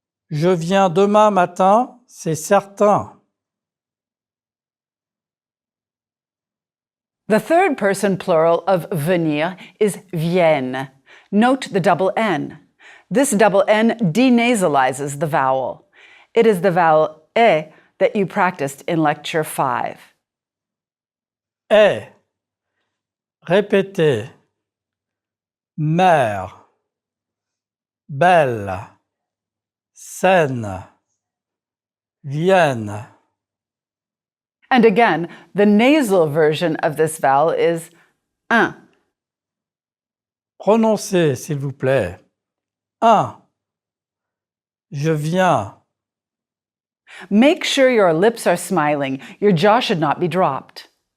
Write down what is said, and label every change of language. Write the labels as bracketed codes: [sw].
[fr] Je viens demain matin, c'est certain. [en] The third person plural of venir is vienne. Note the double N. This double N denasalizes the vowel. It is the vowel E that you practiced in lecture 5. [fr] Est. Répétez. Mère. Belle. Seine. Vienne. [en] And again, the nasal version of this vowel is un. [fr] Prononcez, s'il vous plaît. 1. Je viens. [en] Make sure your lips are smiling. Your jaw should not be dropped.